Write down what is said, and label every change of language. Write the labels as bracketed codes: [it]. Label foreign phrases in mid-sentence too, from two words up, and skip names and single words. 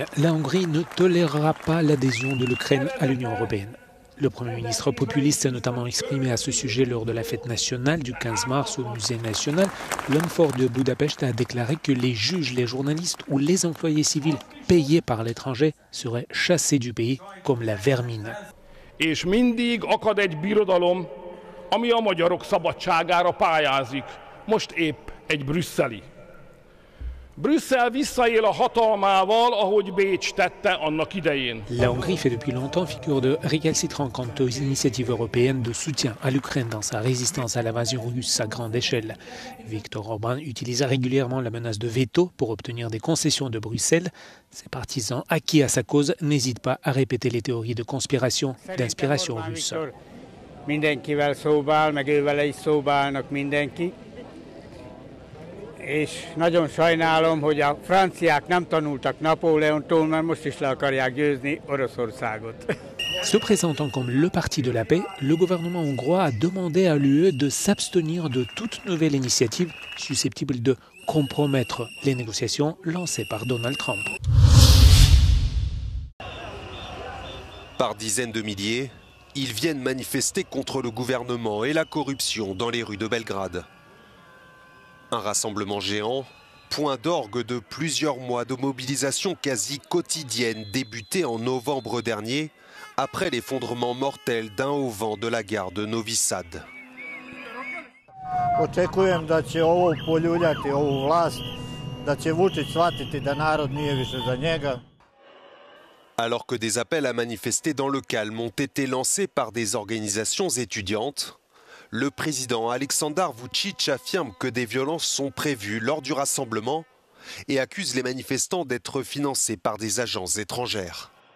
[fr] La Hongrie ne tolérera pas l'adhésion de l'Ukraine à l'Union européenne. Le Premier ministre populiste s'est notamment exprimé à ce sujet lors de la fête nationale du 15 mars au Musée national. L'homme fort de Budapest a déclaré que les juges, les journalistes ou les employés civils payés par l'étranger seraient chassés du pays comme la vermine. [hu] És mindig akad egy birodalom, ami a magyarok szabadságára pályázik. Most épp egy brüsszeli. Brüsszel visszaél a hatalmával, ahogy Bécs tette annak idején. [fr] La Hongrie fait depuis longtemps figure de récalcitrant quant aux initiatives européennes de soutien à l'Ukraine dans sa résistance à l'invasion russe à grande échelle. Viktor Orban utilise régulièrement la menace de veto pour obtenir des concessions de Bruxelles. Ses partisans, acquis à sa cause, n'hésitent pas à répéter les théories de conspiration d'inspiration russe. [hu] Mindenkivel szóba áll, meg ővele is szóba állnak mindenki. És nagyon sajnálom, hogy a franciák nem tanultak Napóleontól, mert most is le akarják győzni Oroszországot. [fr] Se présentant comme le parti de la paix, le gouvernement hongrois a demandé à l'UE de s'abstenir de toute nouvelle initiative susceptible de compromettre les négociations lancées par Donald Trump. Par dizaines de milliers, ils viennent manifester contre le gouvernement et la corruption dans les rues de Belgrade. Un rassemblement géant, point d'orgue de plusieurs mois de mobilisation quasi quotidienne débutée en novembre dernier, après l'effondrement mortel d'un haut-vent de la gare de Novi Sad. [sr] Očekujem da će ovo poljuljati ovu vlast, da će Vučić shvatiti da narod nije više za njega. [fr] Alors que des appels à manifester dans le calme ont été lancés par des organisations étudiantes, le président Aleksandar Vučić affirme que des violences sont prévues lors du rassemblement et accuse les manifestants d'être financés par des agences étrangères.